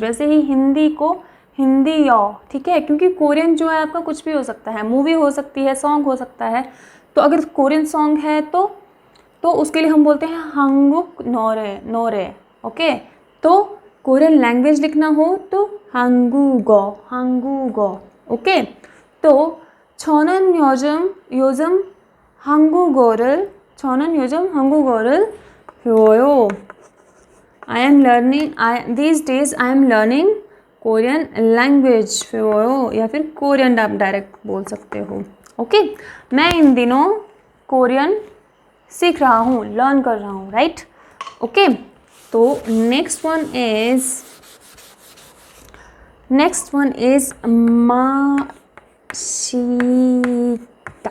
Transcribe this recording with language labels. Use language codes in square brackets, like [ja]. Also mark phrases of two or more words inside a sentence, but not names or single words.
[hi] वैसे ही हिंदी को हिंदी यो, ठीक है, क्योंकि कोरियन जो है आपका कुछ भी हो सकता है, मूवी हो सकती है, सॉन्ग हो सकता है. तो अगर [en] Korean song [hi] है तो उसके लिए हम बोलते हैं [ko] 한국 노래, 노래. [hi] ओके, तो [en] Korean language [hi] लिखना हो तो [ko] 한국어, 한국어. ओके, तो 저는 요즘 한국어를, 저는 요즘 한국어를 배워요. [en] these days I am learning Korean language. [hi] 배워요 या फिर कोरियन आप डायरेक्ट बोल सकते हो. ओके, मैं इन दिनों कोरियन सीख रहा हूँ, लर्न कर रहा हूँ. राइट. [en] ओके, तो next one is माशिदा.